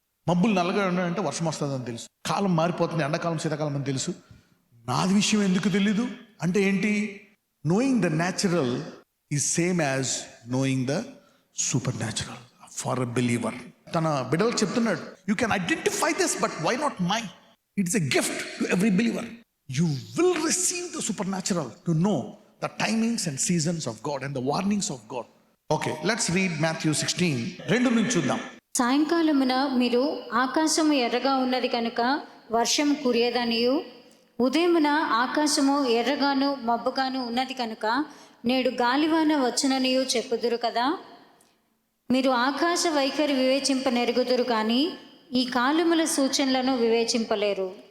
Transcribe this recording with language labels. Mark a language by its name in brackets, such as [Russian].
[Telugu] మబ్బులు నల్లగా ఉన్నాయంటే వర్షం వస్తుందని తెలుసు. కాలం మారిపోతుంది, ఎండాకాలం శీతాకాలం అని తెలుసు. నాది విషయం ఎందుకు తెలీదు అంటే ఏంటి? [English] Knowing the natural is same as knowing the supernatural for a believer. [Telugu] తన బిడ్డలకు చెప్తున్నాడు, [English] You can identify this but why not my? It's a gift to every believer. You will receive the supernatural to know the timings and seasons of God and the warnings of God. Okay, let's read Matthew 16. [Telugu] రెండు నుంచి చూద్దాం. సాయంకాలమున మీరు ఆకాశము ఎర్రగా ఉన్నది కనుక వర్షం కురియదనియు, ఉదయమున ఆకాశము ఎర్రగాను మబ్బుగాను ఉన్నది కనుక నేడు గాలివాన వచ్చుననియు చెప్పుదురు కదా. మీరు ఆకాశ వైఖరి వివేచింపనెరుగుదురు కానీ ఈ కాలముల సూచనలను వివేచింపలేరు.